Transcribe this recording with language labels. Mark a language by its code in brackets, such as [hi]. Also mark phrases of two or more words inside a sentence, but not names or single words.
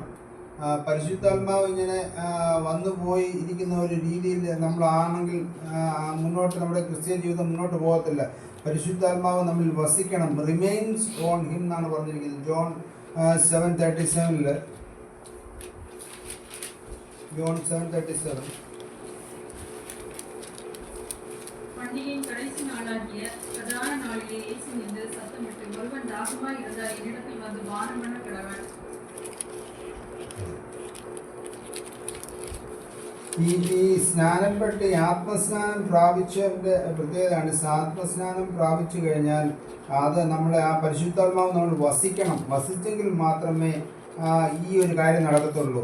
[ml] പരിശുദ്ധാത്മാവ് ഇങ്ങനെ വന്നു പോയി ഇരിക്കുന്ന ഒരു രീതിയിൽ നമ്മളാണെങ്കിൽ മുന്നോട്ട് നമ്മുടെ ക്രിസ്ത്യ ജീവിതം മുന്നോട്ട് പോകത്തില്ല. പരിശുദ്ധാത്മാവ് നമ്മിൽ വസിക്കണം. [en] remains on him [ml] എന്നാണ് പറഞ്ഞിരിക്കുന്നത്. ജോൺ 7:37 ജോൺ 7:37 [ta] பண்டிகையின் கடைசி நாளாகிய பிரதான நாளிலே இயேசு நின்று சத்தமிட்டு, ஒருவன் தாகமாய் இருந்தால் என்னிடத்தில் வந்து பானம் பண்ண கடவன். [ml] ഈ സ്നാനപ്പെട്ട് ആത്മസ്നാനം പ്രാപിച്ചതിൻ്റെ പ്രത്യേകതയാണ്. ആത്മസ്നാനം പ്രാപിച്ചു കഴിഞ്ഞാൽ അത് നമ്മളെ ആ പരിശുദ്ധാത്മാവ് നമ്മൾ വസിക്കണം. വസിച്ചെങ്കിൽ മാത്രമേ ഈ ഒരു കാര്യം നടക്കത്തുള്ളൂ.